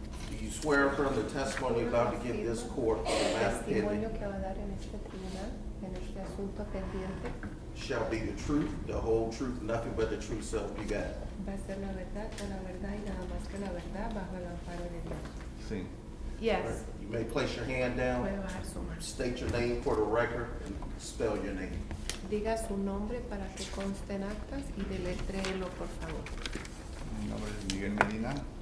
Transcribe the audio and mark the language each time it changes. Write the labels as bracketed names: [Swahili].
[English] Do you swear affirm the testimony you're about to give this court on the matter [Spanish] Testimonio [English] pending [Spanish] que va a dar en este tribunal, en este asunto pendiente, [English] shall be the truth, the whole truth, nothing but the truth, so help you God? [Spanish] va a ser la verdad con la verdad y nada más que la verdad bajo el amparo de Dios. Sí. [English] Yes. You may place your hand down, [Spanish] Puede bajar su mano. [English] state your name for the record, and spell your name. [Spanish] Diga su nombre para que conste en actas y deletréelo, por favor. Mi nombre es Miguel Medina,